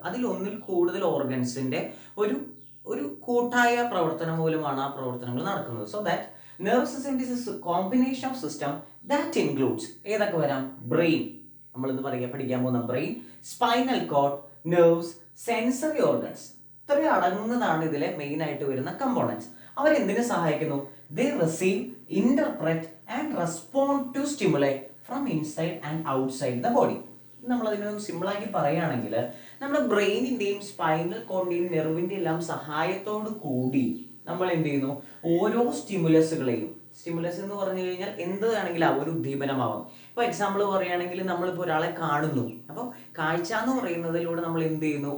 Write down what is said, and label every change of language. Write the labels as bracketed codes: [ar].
[ml] അതിൽ ഒന്നിൽ കൂടുതൽ ഓർഗൻസിന്റെ ഒരു ഒരു കൂട്ടായ പ്രവർത്തനം മൂലമാണ് ആ പ്രവർത്തനങ്ങൾ നടക്കുന്നത്. [en] so that nervous system is a combination of system that includes [ml] ഏതൊക്കെ വരാം? ബ്രെയിൻ, നമ്മളിന്ന് പഠിക്കാൻ പോകുന്ന brain, spinal cord, nerves, sensory organs, ഇത്രയും അടങ്ങുന്നതാണ് ഇതിലെ മെയിൻ ആയിട്ട് വരുന്ന കമ്പോണൻസ്. അവരെന്തിനു സഹായിക്കുന്നു? [en] They receive, interpret and respond to stimuli from inside and outside the body. [ml] നമ്മൾ അതിനൊന്ന് സിമ്പിളാക്കി പറയുകയാണെങ്കിൽ നമ്മുടെ ബ്രെയിനിന്റെയും സ്പൈനൽ കോഡിന്റെയും നെർവിന്റെ എല്ലാം സഹായത്തോടു കൂടി നമ്മൾ എന്ത് ചെയ്യുന്നു? ഓരോ സ്റ്റിമുലസുകളെയും, സ്റ്റിമുലസ് എന്ന് പറഞ്ഞു കഴിഞ്ഞാൽ എന്ത് വേണമെങ്കിലും ഒരു ഉദ്ദീപനമാവാം. ഇപ്പോൾ എക്സാമ്പിൾ പറയുകയാണെങ്കിൽ നമ്മളിപ്പോൾ ഒരാളെ കാണുന്നു. അപ്പോൾ കാഴ്ച എന്ന് പറയുന്നതിലൂടെ നമ്മൾ എന്ത് ചെയ്യുന്നു?